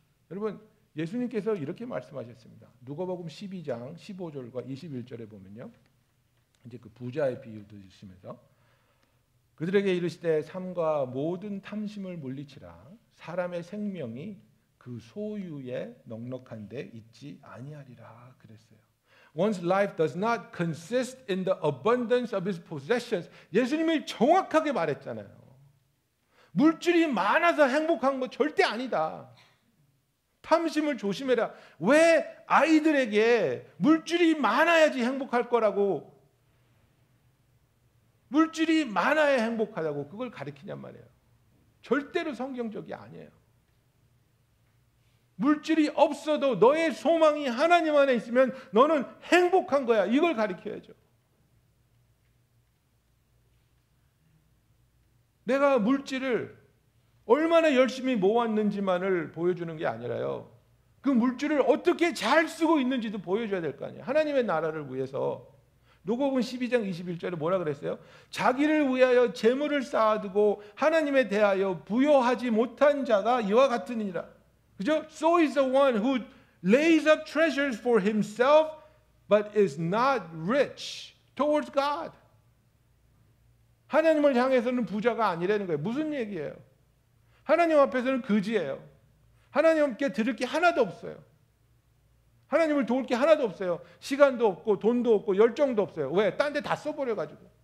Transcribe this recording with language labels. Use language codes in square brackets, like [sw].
[ko] 여러분 예수님께서 이렇게 말씀하셨습니다. 누가복음 12장 15절과 21절에 보면요. 이제 그 부자의 비유 드시면서 그들에게 이르시되 삼가 모든 탐심을 물리치라. 사람의 생명이 그 소유에 넉넉한 데 있지 아니하리라 그랬어요. [en] One's life does not consist in the abundance of his possessions. [ko] 예수님이 정확하게 말했잖아요. 물질이 많아서 행복한 거 절대 아니다. 탐심을 조심해라. 왜 아이들에게 물질이 많아야지 행복할 거라고, 물질이 많아야 행복하다고 그걸 가르치냔 말이에요. 절대로 성경적이 아니에요. 물질이 없어도 너의 소망이 하나님 안에 있으면 너는 행복한 거야. 이걸 가르쳐야죠. 내가 물질을 얼마나 열심히 모았는지만을 보여주는 게 아니라요. 그 물질을 어떻게 잘 쓰고 있는지도 보여줘야 될 거 아니에요. 하나님의 나라를 위해서. 누가복음 12장 21절에 뭐라 그랬어요? 자기를 위하여 재물을 쌓아두고 하나님에 대하여 부여하지 못한 자가 이와 같으니라. 그죠? [en] So is the one who lays up treasures for himself but is not rich towards God. [ko] 하나님을 향해서는 부자가 아니라는 거예요. 무슨 얘기예요? 하나님 앞에서는 거지예요. 하나님께 드릴 게 하나도 없어요. 하나님을 도울 게 하나도 없어요. 시간도 없고 돈도 없고 열정도 없어요. 왜? 딴 데 다 써버려가지고.